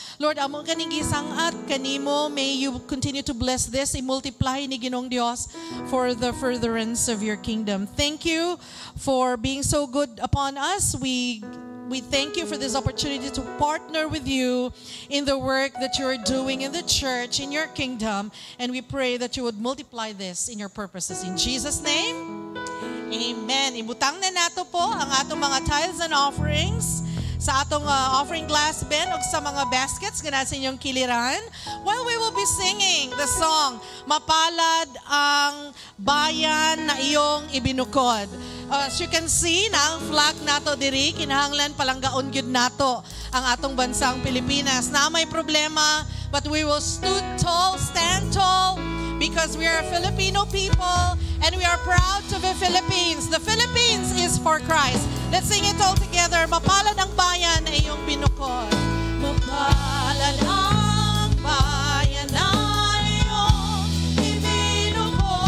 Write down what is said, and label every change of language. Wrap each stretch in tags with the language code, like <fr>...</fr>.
<en>Lord,</en> <ceb>amo kaning gisangat kanimo,</ceb> <en>may you continue to bless this,</en> <ceb>i-multiply ni Ginoong Dios</ceb> <en>for the furtherance of your kingdom. Thank you for being so good upon us. We thank you for this opportunity to partner with you in the work that you're doing in the church, in your kingdom, and we pray that you would multiply this in your purposes. In Jesus' name, amen.</en> <ceb>Ibutang na nato po ang atong mga tithes and offerings sa atong offering glass bin o sa mga baskets gana sa inyong kiliran,</ceb> <en>while we will be singing the song,</en> <ceb>Mapalad ang Bayan na Iyong Ibinukod.</ceb> <en>As you can see,</en> <ceb>na ang flag nato diri, kinahanglan palanggaon gyud nato ang atong bansang Pilipinas.</ceb> <tl>Na may problema,</tl> <en>but we will stand tall, because we are Filipino people and we are proud to be Philippines. The Philippines is for Christ. Let's sing it all together.</en> <tl>Mapalad ang bayan na iyong binukod. Mapalad ang bayan na iyong ibinukod.</tl>